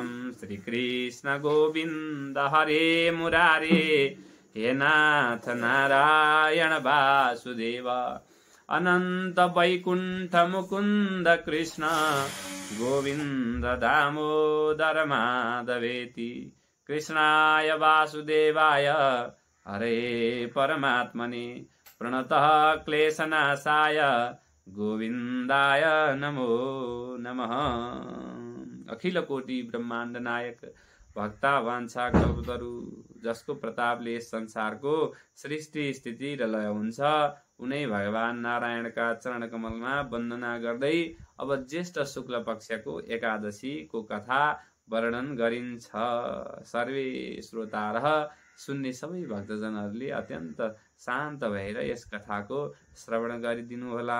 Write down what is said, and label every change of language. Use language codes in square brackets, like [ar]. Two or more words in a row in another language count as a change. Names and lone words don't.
[sa] श्रीकृष्ण गोविन्द हरे मुरारे हे नाथ नारायण वासुदेव अनंत वैकुंठ मुकुंद कृष्ण गोविंद दामोदर माधवेति कृष्णाय वासुदेवाय हरे परमात्मने प्रणतः क्लेशनाशाय गोविंदाय नमो नमः। अखिल कोटि ब्रह्मांड नायक भक्ता वाञ्छा कल्पतरु [ne] जसको प्रतापले संसारको सृष्टि स्थिति र लय हुन्छ उनै भगवान नारायणका चरण कमलमा वन्दना गर्दै अब ज्येष्ठ शुक्ल पक्षको एकादशीको कथा वर्णन गरिन्छ। सर्वे श्रोता र सुन्ने सबै भक्तजनहरूले अत्यन्त शान्त भएर यस कथाको श्रवण गरिदिनु होला।